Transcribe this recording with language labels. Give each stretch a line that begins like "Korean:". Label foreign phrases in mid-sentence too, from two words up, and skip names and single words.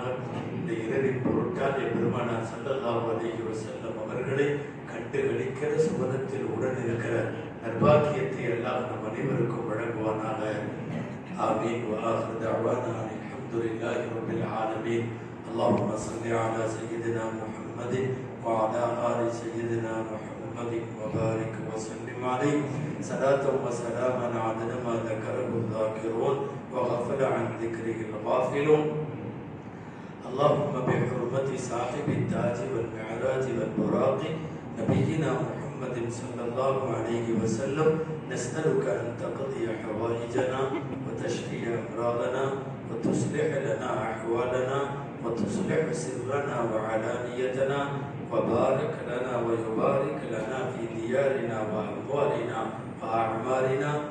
Tamil: இந்த இரவின் பொருட்டால் பெருமானார்
Arabic: صلى الله عليه وسلم
Tamil: அவர்களை கண்டு களிக்கிற சுபதத்தில் உடன் இருக்கிற நற்பாக்கியத்தை அல்லாஹ் நம் அனைவருக்கும் வழங்குவானாக. ஆமீன்.
Arabic: وآخر دعوانا الحمد لله رب العالمين. اللهم صل على سيدنا محمد وعلى آل سيدنا محمد وبارك وسلم عليه صلاة وسلاما عدد ما ذكره الذاكرون وغفل عن ذكره الغافلون. اللهم بحرمة صاحب التاج والمعراج والبراق نبينا محمد صلى الله عليه وسلم نسألك أن تقضي حوائجنا وتشفي أمراضنا وتصلح لنا أحوالنا وتصلح سرنا وعلانيتنا وبارك لنا ويبارك لنا في ديارنا وأموالنا وأعمالنا